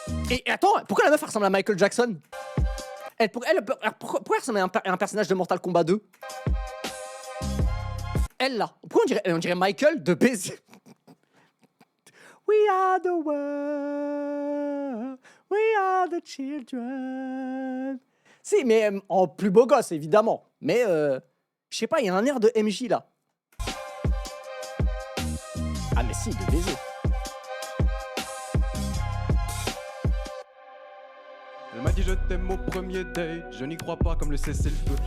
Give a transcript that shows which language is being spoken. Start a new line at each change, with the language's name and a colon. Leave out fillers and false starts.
French: Et attends, pourquoi la meuf ressemble à Michael Jackson? Pourquoi elle ressemble à un personnage de Mortal Kombat 2? Elle là. Pourquoi on dirait Michael de baiser?
English: We are the world, we are the children.
French: Si, mais en plus beau gosse, évidemment. Mais, je sais pas, il y a un air de MJ, là. Ah, mais si, de baiser. Elle m'a dit je t'aime au premier date, je n'y crois pas comme le cessez-le-feu.